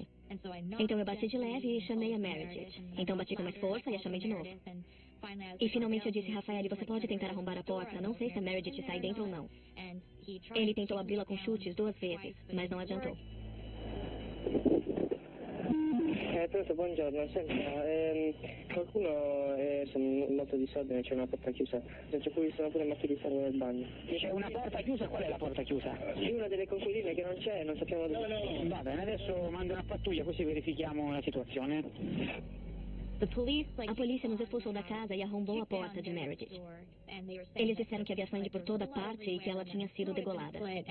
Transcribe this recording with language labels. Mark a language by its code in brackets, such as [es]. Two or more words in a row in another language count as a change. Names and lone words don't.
[pt] Então eu bati de leve e chamei a Meredith. Então bati com mais força e a chamei de novo. E finalmente eu disse, Rafael, você pode tentar arrombar a porta? Não sei se a Meredith sai dentro ou não. Ele tentou abri-la com chutes 2 vezes, mas não adiantou. [it] Pronto, buongiorno, senta, qualcuno è un moto di disordine, c'è una porta chiusa, ci fu visto pure macchie di sangue nel bagno. C'è una porta chiusa? Qual è la porta chiusa? Sì, una delle conquiline che non c'è, non sappiamo dove. No. Va bene, adesso mando una pattuglia così verifichiamo la situazione. [pt] A polícia nos expulsou da casa e arrombou a porta de Meredith. Eles disseram que havia sangue por toda parte e que ela tinha sido degolada.